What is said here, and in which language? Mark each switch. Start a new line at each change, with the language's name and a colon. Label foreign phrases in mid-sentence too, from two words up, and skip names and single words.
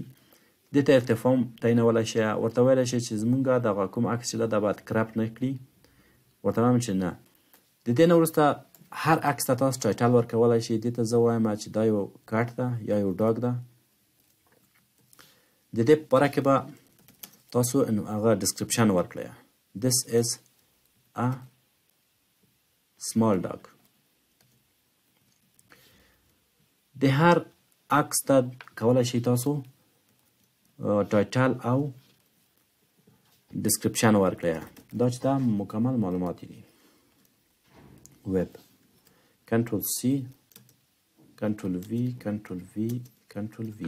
Pashto: دې ته ارتفاع هم تعینولی شي. ورته ویلی شي چې زموږ دغه کوم عکس چې ده دا باید کرپ نه کړي. ورته وایم چې نه. د دې نه وروسته هر عکس ته تاسو ټایټل ورکولی شئ. دې ته زه وایم چې دا یو کټ ده یا یو ډاګ ده. د دې په باره کې به تاسو هغه ډسکرپشن ورکړئ.
English: This is a small dog.
Pashto: د هر عکس ته کولی شئ تاسو ټایټل او ډسکرپشن ورکړئ. دا چې دا مکمل معلومات دي.
English: web control C control V control V control V.